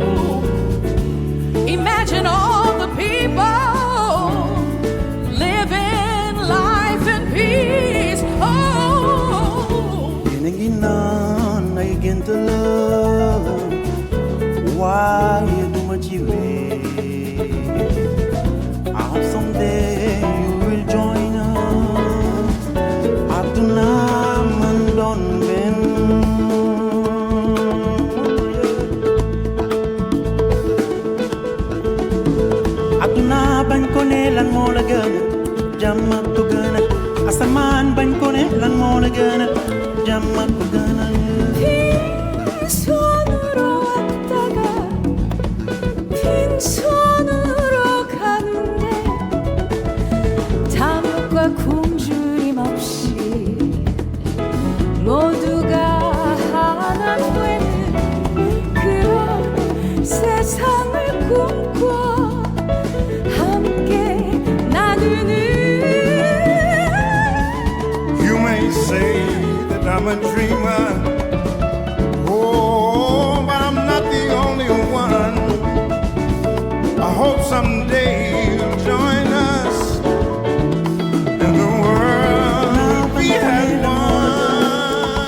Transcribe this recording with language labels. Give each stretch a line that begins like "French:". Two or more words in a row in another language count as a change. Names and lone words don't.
English: Imagine all the people living life in peace. Oh, I begin to love. Why do much you I hope someday you will join us.
Mandingo: Aduna mandon ben. Aduna ban kone lan mo la gana. Jamma to gana. Asaman ban kone lan mo la gana. Jamma to gana.
Korean: 빈손으로 가는데 탐욕과 굶주림 없이 모두가 하나 되는 그런 세상을 꿈꿔 함께 나누는.
English: You may say that I'm a dreamer. Oh, but I'm not the only one. I hope someday you'll join us, and the world will be at one.